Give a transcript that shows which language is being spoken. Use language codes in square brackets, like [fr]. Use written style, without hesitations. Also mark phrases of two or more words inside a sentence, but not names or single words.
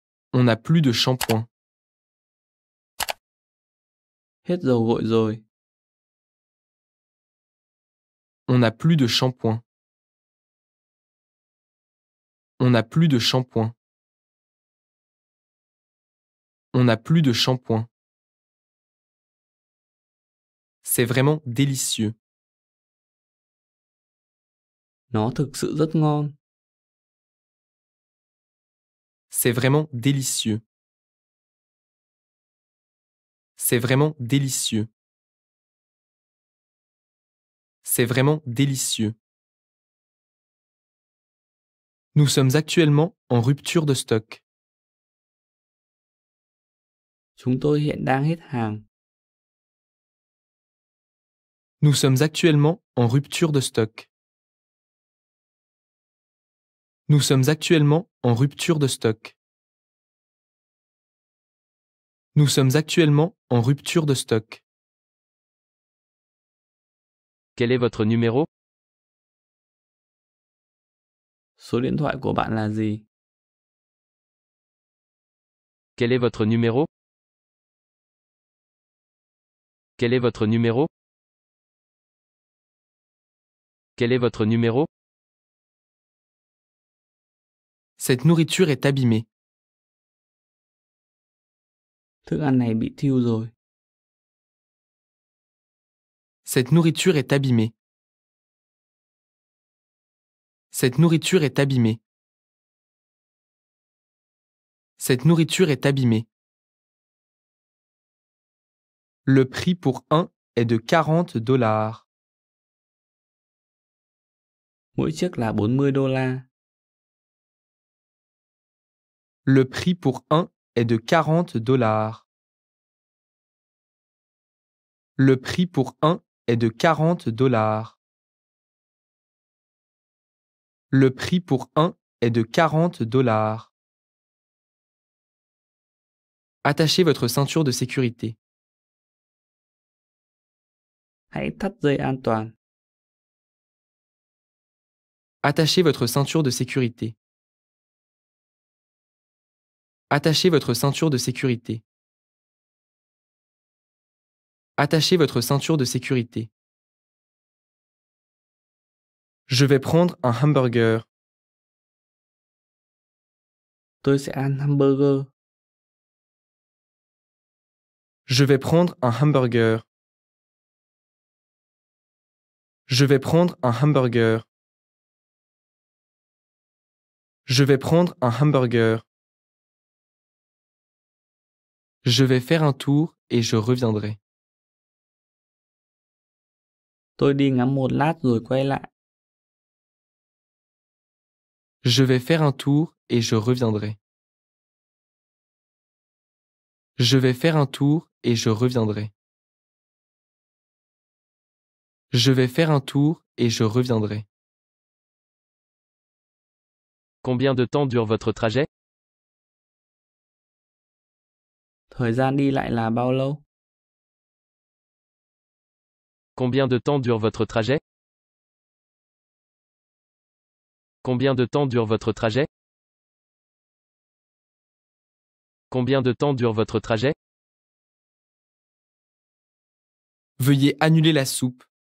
[fr] On n'a plus de shampoing. [vi] Hết dầu gội rồi. [fr] On n'a plus de shampoing. On n'a plus de shampoing. On n'a plus de shampoing. C'est vraiment délicieux. [vi] Nó thực sự rất ngon. [fr] C'est vraiment délicieux. C'est vraiment délicieux. C'est vraiment délicieux. Nous sommes actuellement en rupture de stock. [vi] Chúng tôi hiện đang hết hàng. [fr] Nous sommes actuellement en rupture de stock. Nous sommes actuellement en rupture de stock. Nous sommes actuellement en rupture de stock. Quel est votre numéro? [vi] Số điện thoại của bạn là gì? [fr] Quel est votre numéro? Quel est votre numéro? Quel est votre numéro? Cette nourriture est abîmée. [vi] Thức ăn này bị thiêu rồi. [fr] Cette nourriture est abîmée. Cette nourriture est abîmée. Cette nourriture est abîmée. Le prix pour un est de $40. [vi] Mỗi chiếc là $40. [fr] Le prix pour un est de $40. Le prix pour un est de $40. Le prix pour un est de $40. Attachez votre ceinture de sécurité. [vi] Hãy thắt dây an toàn. [fr] Attachez votre ceinture de sécurité. Attachez votre ceinture de sécurité. Attachez votre ceinture de sécurité. Je vais prendre un hamburger. [vi] Tôi sẽ ăn hamburger. [fr] Je vais prendre un hamburger. Je vais prendre un hamburger. Je vais prendre un hamburger. Je vais faire un tour et je reviendrai. [vi] Tôi đi ngắm một lát rồi quay lại. [fr] Je vais faire un tour et je reviendrai. Je vais faire un tour et je reviendrai. Je vais faire un tour et je reviendrai. Combien de temps dure votre trajet? [vi] Thời gian đi lại là bao lâu? [fr] Combien de temps dure votre trajet? Combien de temps dure votre trajet? Combien de temps dure votre trajet? Veuillez annuler la soupe.